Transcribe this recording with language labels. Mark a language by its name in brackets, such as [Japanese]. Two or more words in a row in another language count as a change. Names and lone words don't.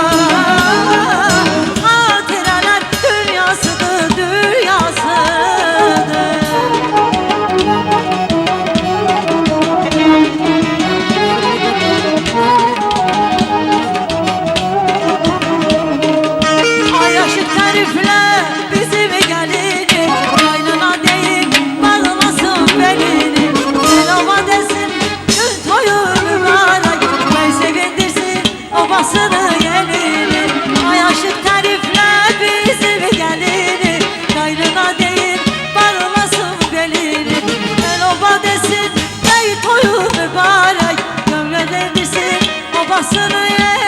[Turkish] Hatireler, dünyasıdır, dünyasıdır. [Azerbaijani] Ay aşık təriflə bizim gəlini, qaynına deyib bağlasın belini. Elova desin gün toyu mübarək, bəy sevindirsin obasını gelini. Ay aşık təriflə bizim gəlini, qaynına deyib bağlasın belini. Elova desin bəy toyu mübarək, gömlədirsin obasını gelini.